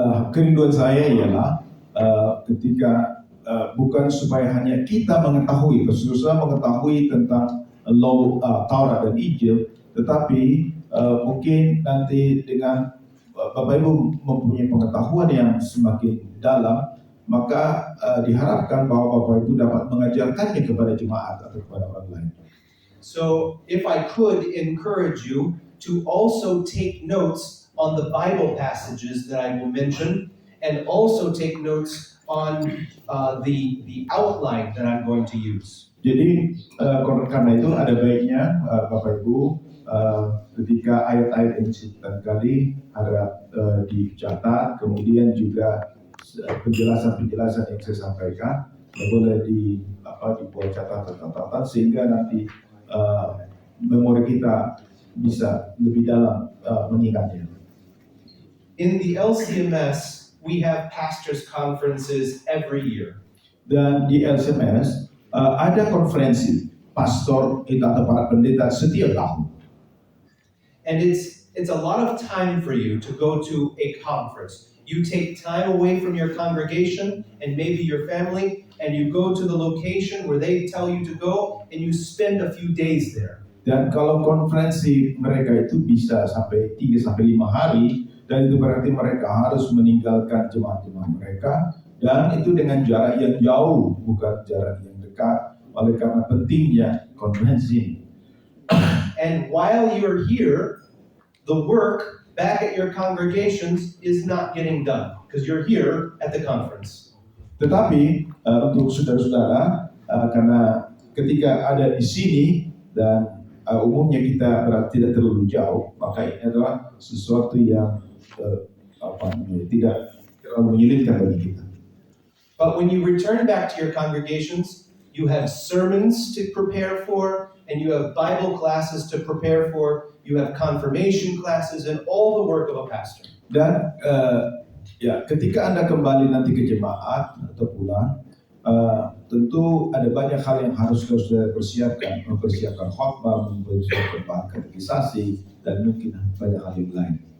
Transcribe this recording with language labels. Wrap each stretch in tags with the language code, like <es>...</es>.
<id>Kerinduan saya ialah ketika bukan supaya hanya kita mengetahui, saudara mengetahui tentang law, Taurat dan Injil, tetapi mungkin nanti dengan Bapak Ibu mempunyai pengetahuan yang semakin dalam, maka diharapkan bahwa Bapak Ibu dapat mengajarkannya kepada jemaat atau kepada orang lain.</id> <en>So if I could encourage you to also take notes on the Bible passages that I will mention, and also take notes on the outline that I'm going to use.</en> <id>Jadi karena itu ada baiknya Bapak Ibu ketika ayat-ayat yang disebutkan tadi harap dicatat, kemudian juga penjelasan-penjelasan yang saya sampaikan boleh dibuat catatan-catatan sehingga nanti memori kita bisa lebih dalam mengingatnya.</id> <en>In the LCMS, we have pastors' conferences every year.</en> <id>Dan di LCMS ada konferensi pastor kita atau para pendeta setiap tahun.</id> <en>And it's a lot of time for you to go to a conference. You take time away from your congregation and maybe your family, and you go to the location where they tell you to go, and you spend a few days there.</en> <id>Dan kalau konferensi mereka itu bisa sampai 3 sampai 5 hari, dan itu berarti mereka harus meninggalkan jemaat-jemaat mereka, dan itu dengan jarak yang jauh, bukan jarak yang dekat, oleh karena pentingnya konferensi.</id> <en>And while you're here, the work back at your congregations is not getting done because you're here at the conference.</en> <id>Tetapi untuk saudara-saudara, karena ketika ada di sini dan umumnya kita berarti tidak terlalu jauh, maka ini adalah sesuatu yang tidak terlalu menyulitkan bagi kita.</id> <en>But when you return back to your congregations, you have sermons to prepare for, and you have Bible classes to prepare for, you have confirmation classes, and all the work of a pastor.</en> <id>Dan ketika Anda kembali nanti ke jemaat atau pulang, tentu ada banyak hal yang harus saudara persiapkan, mempersiapkan khotbah, mempersiapkan bahan katekisasi, dan mungkin banyak hal yang lain.</id>